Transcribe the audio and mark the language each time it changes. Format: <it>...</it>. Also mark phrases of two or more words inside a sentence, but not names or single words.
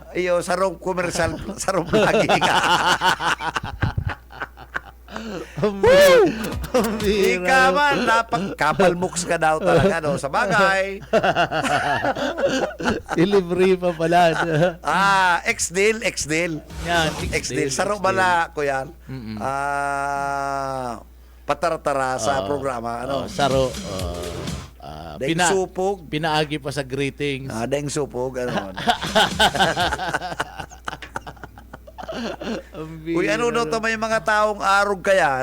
<bik>Iyo, sarong commercial, sarong lagi ka. Ang bira. Ika man, kapalmuks ka daw talaga, no? Sa bagay. Nilibre pa pala. Ex-deal. Yan, Ex-deal. Saro bala ko yan. Pataratara sa programa. Ano? Saro. Daing supog. Pinaagi pa sa greetings. Daing supog. Ano? Uy, ano daw tama yung mga taong arog kaya?</bik>